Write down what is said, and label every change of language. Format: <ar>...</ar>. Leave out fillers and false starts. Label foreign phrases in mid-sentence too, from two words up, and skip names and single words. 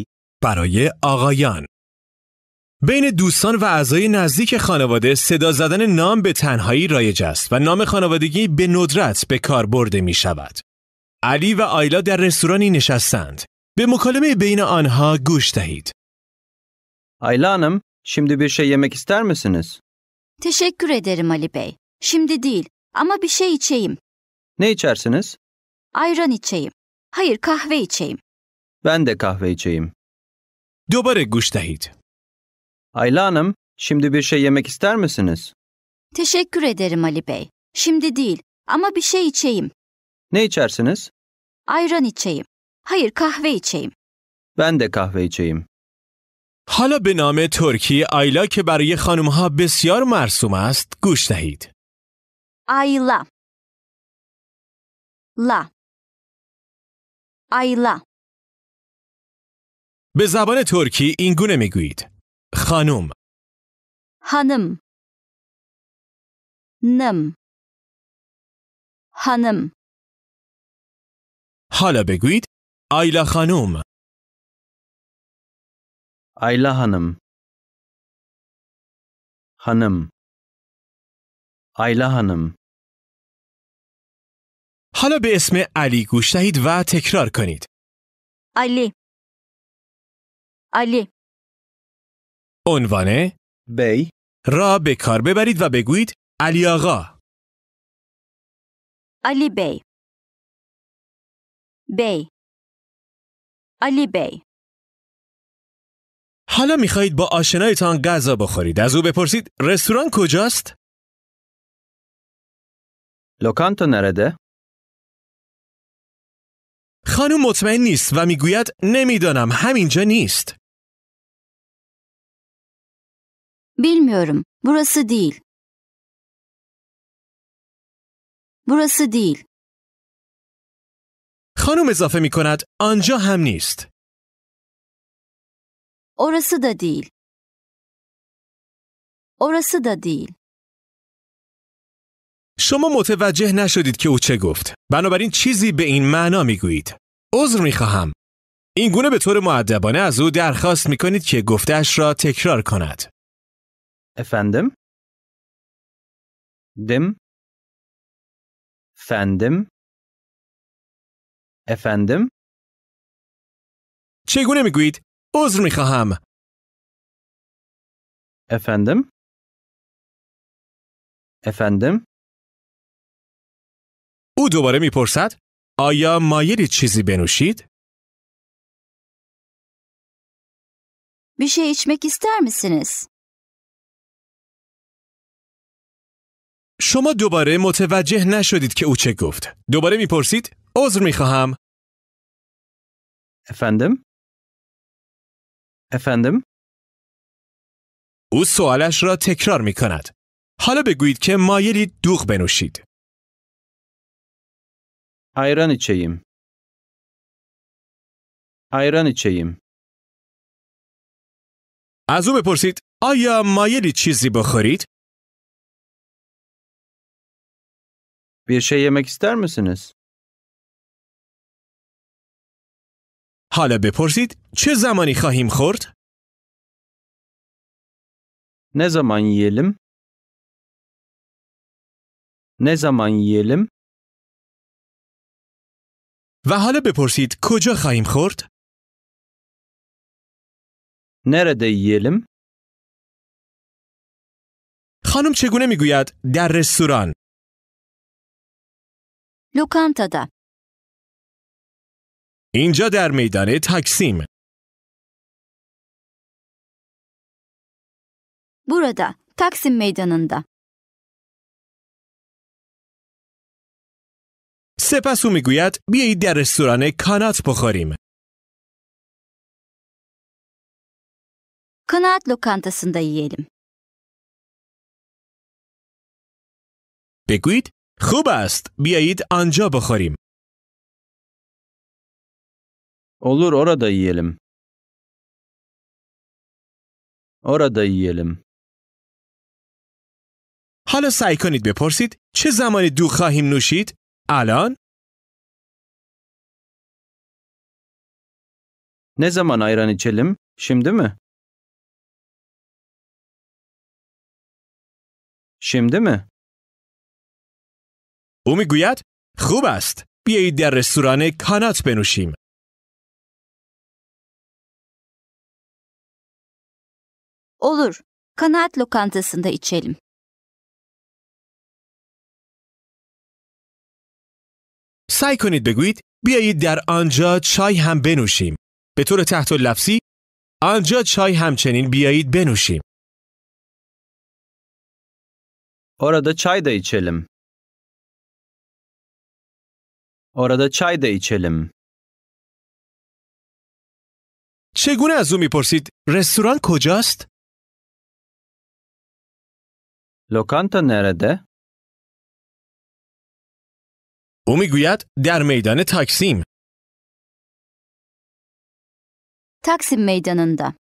<fa>برای آقایان. بین دوستان و اعضای نزدیک خانواده صدا زدن نام به تنهایی رایج است و نام خانوادگی به ندرت به کار برده می شود. علی و آیلا در رستورانی nişastند. به مکالمه بین آنها گوش دهید.</fa> <tr>Ayla Hanım, şimdi bir şey yemek ister misiniz? Teşekkür ederim Ali Bey. Şimdi değil ama bir şey içeyim. Ne içersiniz? Ayran içeyim. Hayır, kahve içeyim. Ben de kahve içeyim.</tr> <fa>دوباره گوش دهید.</fa> <tr>Ayla Hanım, şimdi bir şey yemek ister misiniz? Teşekkür ederim Ali Bey. Şimdi değil ama bir şey içeyim. Ne içersiniz? Ayran içeyim. Hayır, kahve içeyim. Ben de kahve içeyim.</tr> <fa>حالا به نام ترکی آیلا که برای خانم‌ها بسیار مرسوم است گوش دهید. Ayla. La. Ayla. به زبان ترکی این گونه میگویید. خانم، Hanım. Nım. Hanım. حالا بگویید آیلا خانم.</fa> <tr>Ayla Hanım. Hanım. Ayla Hanım.</tr> <fa>حالا به اسم علی گوش دهید و تکرار کنید. Ali. Ali. عنوان Bey. را به کار ببرید و بگویید علی آقا.</fa> <tr>Ali Bey. Bey. Ali Bey.</tr> <fa>حالا میخواهید با آشنایتان غذا بخورید. از او بپرسید رستوران کجاست؟</fa> <tr>Lokanta nerede?</tr> <fa>خانم مطمئن نیست و میگوید نمیدانم، همینجا نیست.</fa> <tr>Bilmiyorum. Burası değil. Burası değil.</tr> <fa>خانم اضافه می کند آنجا هم نیست.</fa> <tr>Orası da değil. Orası da değil.</tr> <fa>شما متوجه نشدید که او چه گفت. بنابراین چیزی به این معنا میگویید. عذر میخواهم. این گونه به طور مؤدبانه از او درخواست میکنید که گفته‌اش را تکرار کند. Efendim? Dim. Efendim? Efendim? چگونه میگویید؟ عذر میخواهم. Efendim? Efendim? او دوباره میپرسد آیا مایلید چیزی بنوشید؟</fa> <tr>Bir şey içmek ister misiniz?</tr> <fa>شما دوباره متوجه نشدید که او چه گفت. دوباره میپرسید عذر میخواهم. Efendim? Efendim? او سوالش را تکرار میکند. حالا بگویید که مایلید دوغ بنوشید.</fa> <tr>Ayran içeyim. Ayran içeyim.</tr> <fa>از او بپرسید آیا مایلید چیزی بخورید؟</fa> <tr>Bir şey yemek ister misiniz?</tr> <fa>حالا بپرسید چه زمانی خواهیم خورد؟</fa> <tr>Ne zaman yiyelim? Ne zaman yiyelim?</tr> <fa>و حالا بپرسید کجا خواهیم خورد؟</fa> <tr>Nerede yiyelim?</tr> <fa>خانم چگونه میگوید در رستوران؟ Lokantada. اینجا در میدان تاکسیم.</fa> <tr>Burada, Taksim Meydanı'nda.</tr> <fa>سپس او میگوید بیایید در رستوران کانات بخوریم.</fa> <tr>Kanaat lokantasında yiyelim.</tr> <fa>بگویید خوب است بیایید آنجا بخوریم.</fa> <tr>Olur, orada yiyelim. Orada yiyelim.</tr> <fa>حالا سعی کنید بپرسید چه زمانی دوغ خواهیم نوشید؟ الان؟</fa> <tr>Ne zaman ayran içelim? Şimdi mi? Şimdi mi?</tr> <fa>او میگوید خوب است بیایید در رستوران کانات بنوشیم.</fa> <tr>Olur. Kanaat lokantasında içelim.</tr> <fa>سعی کنید بگویید بیایید در آنجا چای هم بنوشیم. به طور تحت اللفظی آنجا چای همچنین بیایید بنوشیم.</fa> <tr>Orada çay da içelim. Orada çay da içelim.</tr> <fa>چگونه از او میپرسید رستوران کجاست؟</fa> <tr>Lokanta nerede?</tr> <fa>او میگوید در میدان تاکسیم.</fa> <tr>Taksim Meydanı'nda.</tr>